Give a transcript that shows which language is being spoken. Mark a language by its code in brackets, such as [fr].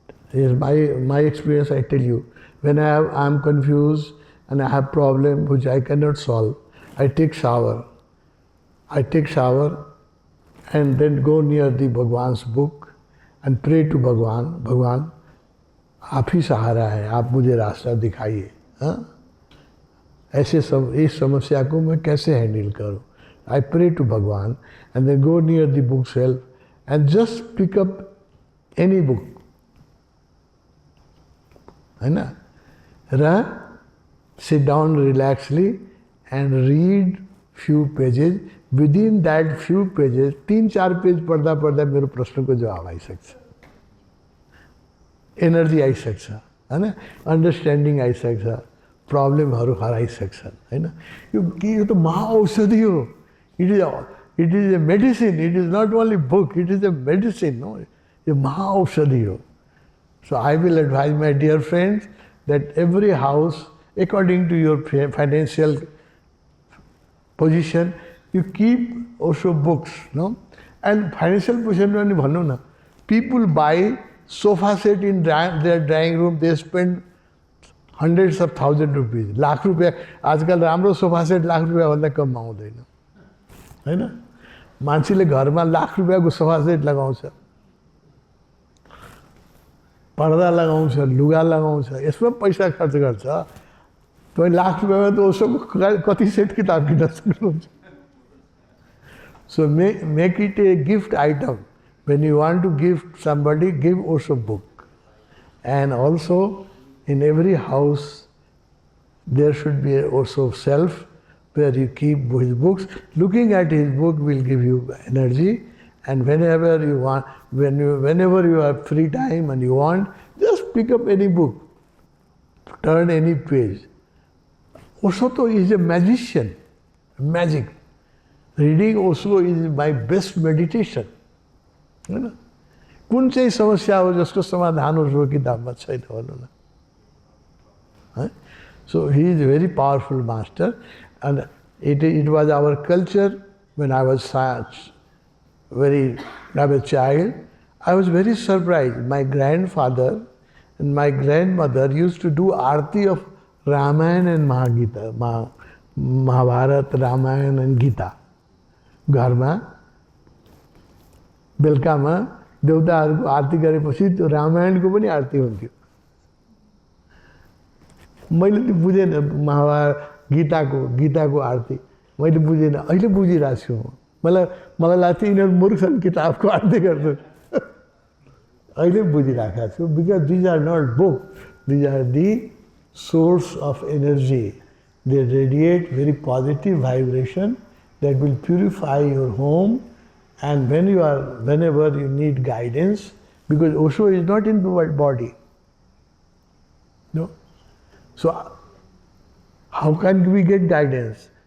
[en] Here's my experience, I tell you. When I am confused and I have problem which I cannot solve, I take shower. And then go near the Bhagwan's book and pray to Bhagwan. [hi] Bhagwan, आप ही सहारा है, आप मुझे रास्ता दिखाइए. ऐसे इस समस्या को मैं कैसे हैंडल करूं? [en] I pray to Bhagwan and then go near the bookshelf and just pick up any book. [hi] है ना? [en] Sit down relaxedly and read few pages. Within that few pages, [ne] 3-4 page पढ़दा मेरो प्रश्नको जवाब आइसक्छ. एनर्जी आइसक्छ, हैन? अन्डरस्ट्यान्डिङ आइसक्छ, प्रब्लमहरू हराइसक्छन्, हैन? यो त महाऔषधि हो. [en] It is a medicine. It is not only book, it is a medicine, no? [ne] यो महाऔषधि हो. [en] So I will advise my dear friends that every house, according to your financial position, you keep Osho books, no? And financial position when you know, people buy sofa set in their drawing room, they spend hundreds of thousands of rupees. [ne] Lakh रुपया, आजकल राम्रो sofa set lakh रुपया भन्दा कम आउँदैन, हैन? मान्छेले घरमा lakh रुपयाको sofa set लगाउँछ, पर्दा लगाउँछ, लुगा लगाउँछ, यसमा पैसा खर्च गर्छ. तपाईं लाख रुपयामा त ओशोको कति सेट किताब किन्न सक्नुहुन्छ. [en] So make it a gift item. When you want to gift somebody, give Osho book. And also, in every house, there should be a Osho shelf where you keep his books. Looking at his book will give you energy, and whenever you want, whenever you have free time and you want, just pick up any book, turn any page. Osho is a magician, magic. Reading Osho is my best meditation. [ne] कुन चाहिँ समस्या हो जसको समाधान उसको किताबमा छैन भन्नु न. [en] So he is a very powerful master, and it was our culture when I was a child. I was very surprised. My grandfather and my grandmother used to do arti of Ramayana and Mahabharata, Ramayana and Gita. [ne] घरमा बेलुकामा देवताहरूको आरती गरेपछि त्यो रामायणको पनि आरती हुन्थ्यो। मैले त्यो बुझेन, महाभारत गीताको आरती मैले बुझेन, अहिले बुझिरहेको छु म। मलाई लाग्थ्यो यिनीहरू मूर्ख छन्, किताबको आरती गर्छन्। अहिले बुझिरहेको छु, [en] Because these are not book, these are the source of energy. They radiate very positive vibration that will purify your home. And whenever you need guidance, because Osho is not in the body, no. So how can we get guidance?